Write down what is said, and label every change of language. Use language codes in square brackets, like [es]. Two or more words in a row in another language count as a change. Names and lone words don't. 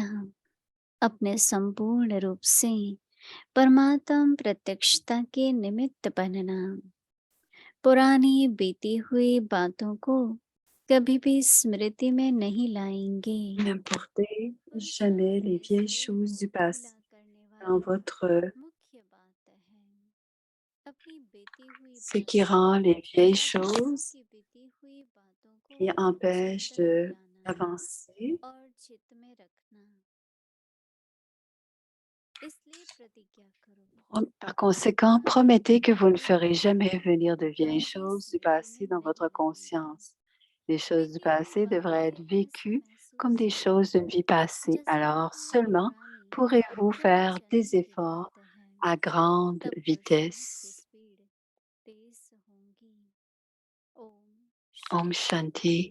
[hi] अपने संपूर्ण रूप से परमात्म प्रत्यक्षता के निमित्त बनना। पुरानी बीती हुई बातों को कभी भी स्मृति में नहीं लाएंगे। [fr] N'importez [hi] पुरस्कार [fr] jamais les [hi] में [fr] vieilles [hi] स्नेह [fr] choses du [hi] मिला [fr] passé [hi] करने [fr] dans [hi] वाली [fr] votre [hi] मुख्य बात है। अपनी बीती हुई [fr] ce qui [hi] बातों [fr] rend les vieilles [hi] या दूसरों [fr] choses [hi] की बीती हुई बातों को [fr] qui empêchent [hi] चिंतन में लाना [fr] d'avancer. [hi] और चित्त में रखना। इसलिए प्रतिज्ञा करो [fr] Par conséquent, promettez que vous ne [hi] वे [fr] ferez jamais [hi] बातें [fr] venir de vieilles [hi] कभी [fr] choses du [hi] स्मृति में [fr] passé dans votre [hi] नहीं लाएंगे। [fr] conscience. Les [hi] वे [fr] choses du [hi] केवल [fr] passé devraient [hi] बातें [fr] être [hi] ऐसी [fr] vécues comme [hi] महसूस [fr] des choses d'une [hi] होंगी [fr] vie passée. [hi] जैसे [fr] Alors [hi] कोई [fr] seulement [hi] पुरानी [fr] pourrez-vous [hi] कभी [fr] faire [hi] चली [fr] des [hi] हुई [fr] efforts [hi] बात है। [fr] à grande [hi] तब पुरुषार्थ की [fr] vitesse. [hi] स्पीड तेज होंगी। ओम Om शांति। Shanti.